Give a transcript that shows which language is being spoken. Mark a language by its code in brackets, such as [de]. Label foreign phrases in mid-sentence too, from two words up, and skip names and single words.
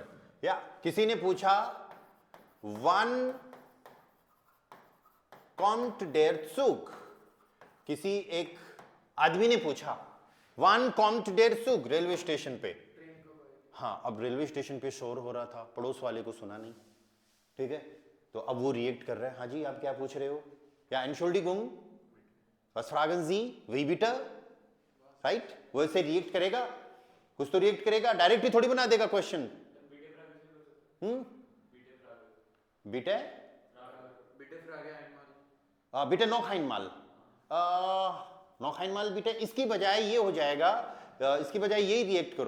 [hi] या किसी ने पूछा [de] wann kommt der Zug, [hi] किसी एक आदमी ने पूछा [de] wann kommt der Zug [en] railway station [hi] पे। हाँ, अब [en] railway station [hi] पे शोर हो रहा था, पड़ोस वाले को सुना नहीं। ठीक है, तो अब वो रिएक्ट कर रहा है, हाँ जी आप क्या पूछ रहे हो? या एनशुल्डिगुंग, [de] was fragen Sie, wie bitte? [hi] राइट, वो ऐसे रिएक्ट करेगा, कुछ तो रिएक्ट करेगा, डायरेक्ट ही थोड़ी बना देगा क्वेश्चन। [de] bitte bitte noch einmal, noch einmal bitte, [hi] इसकी बजाय ये हो जाएगा, इसकी बजाय यही रिएक्ट करो।